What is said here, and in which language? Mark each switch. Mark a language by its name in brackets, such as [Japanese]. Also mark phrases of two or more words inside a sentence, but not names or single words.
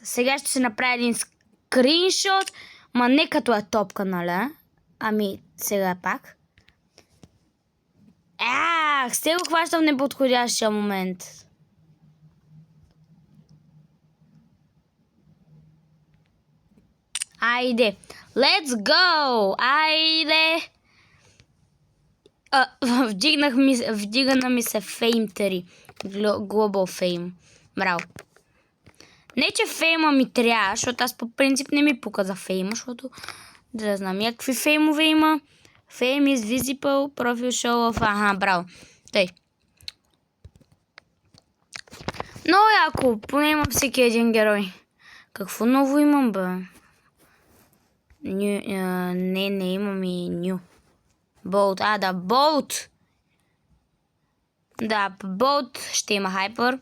[Bulgarian] Сега ще се направя един скриншот, ма не като е топка, нали? Ами, сега пак. Ще го хващам в неподходящия момент. Айде. [English] Let's go! [Bulgarian] Айде! Вдигана ми се Fame 3. [English] Global Fame. [Bulgarian] Браво. Не, че фейма ми трябва, защото аз по принцип не ми пука за фейма, защото да знам какви феймове има. [English] Fame is visible, profile show of... [Bulgarian] браво. Тъй. Много яко, поне имам всеки един герой. Какво ново имам, бе? Не имам и New. Bolt, да, Bolt. Да, Bolt ще има хайпер.